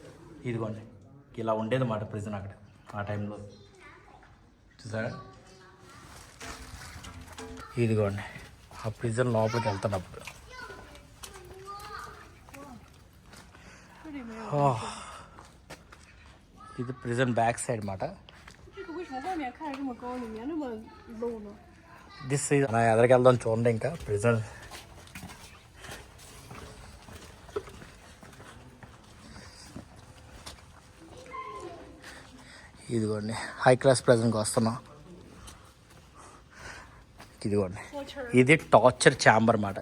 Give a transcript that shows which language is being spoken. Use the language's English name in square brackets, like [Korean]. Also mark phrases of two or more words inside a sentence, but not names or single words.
[Telugu] ఇదిగోండి ఇలా ఉండేది మాట ప్రిజన్ అక్కడ ఆ టైంలో చూసారా. ఇదిగోండి ఆ ప్రిజన్ లోపలికి వెళ్తున్నప్పుడు ఇది ప్రిజన్ బ్యాక్ సైడ్ మాట. [Chinese] 这个为什么外面看着这么高，里面那么 low 呢？ [English] this is [Telugu] నా ఎదరికి వెళ్దాం చూడండి. ఇంకా ప్రిజన్ ఇదిగోండి [English] high class [Telugu] ప్రిజన్కి వస్తున్నాం. ఇదిగోండి ఇది [English] torture chamber [Telugu] మాట.